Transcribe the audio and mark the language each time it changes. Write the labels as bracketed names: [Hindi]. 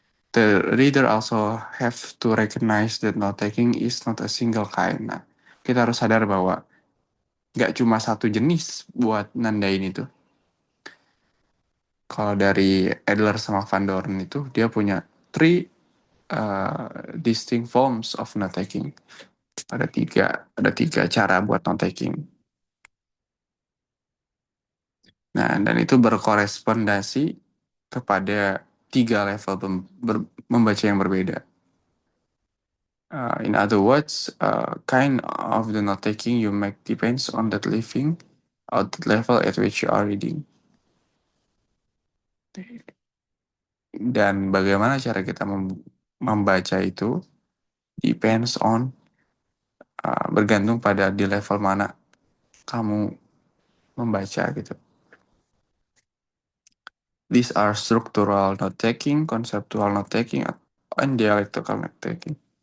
[English] The reader also have to recognize that note taking is not a single kind. [Indonesian] Nah, kita harus sadar bahwa nggak cuma satu jenis buat nandain itu. Kalau dari Adler sama Van Doren itu, dia punya 3 [English] distinct forms of note taking. [Indonesian] Ada tiga cara buat note taking. Nah, dan itu berkorespondasi kepada 3 level membaca yang berbeda. [English] In other words, kind of the note taking you make depends on that level at which you are reading. [Indonesian] Dan bagaimana cara kita membaca itu depends on bergantung pada di level mana kamu membaca gitu. [English] These are structural note-taking, conceptual note-taking, and dialectical note-taking.